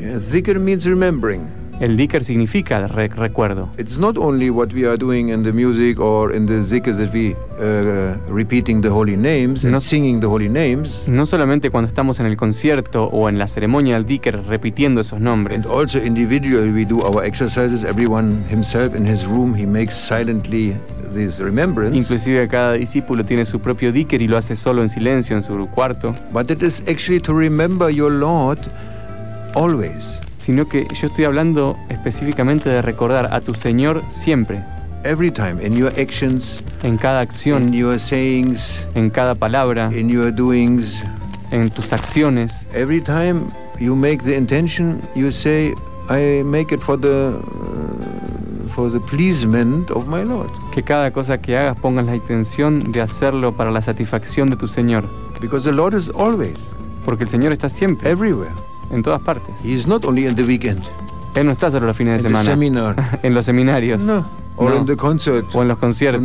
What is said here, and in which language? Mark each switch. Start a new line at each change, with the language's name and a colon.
English: Dhikr means remembering.
Spanish: El dhikr significa recuerdo.
English: It's not only what we are doing in the music or in the dhikr that we repeating the holy names and singing the holy names.
Spanish: No solamente cuando estamos en el concierto o en la ceremonia del dhikr repitiendo esos nombres.
English: And also individually we do our exercises. Everyone himself in his room he makes silently this remembrance.
Spanish: Inclusive cada discípulo tiene su propio dhikr y lo hace solo en silencio en su cuarto.
English: But it is actually to remember your Lord always.
Spanish: Sino que yo estoy hablando específicamente de recordar a tu Señor siempre.
English: Every time, in your actions,
Spanish: en cada acción,
English: in your sayings,
Spanish: en cada palabra,
English: in your doings,
Spanish: en tus acciones.
English: Every time you make the intention, you say, I make it for the pleasement of my Lord.
Spanish: Que cada cosa que hagas pongas la intención de hacerlo para la satisfacción de tu Señor.
English: Because the Lord is always.
Spanish: Porque el Señor está siempre.
English: Everywhere.
Spanish: En todas partes.
English: He is not only in the weekend.
Spanish: Él no está solo los fines
English: in
Spanish: de semana.
English: The seminar.
Spanish: En los seminarios.
English: No. Or no. In the concert.
Spanish: O en los conciertos.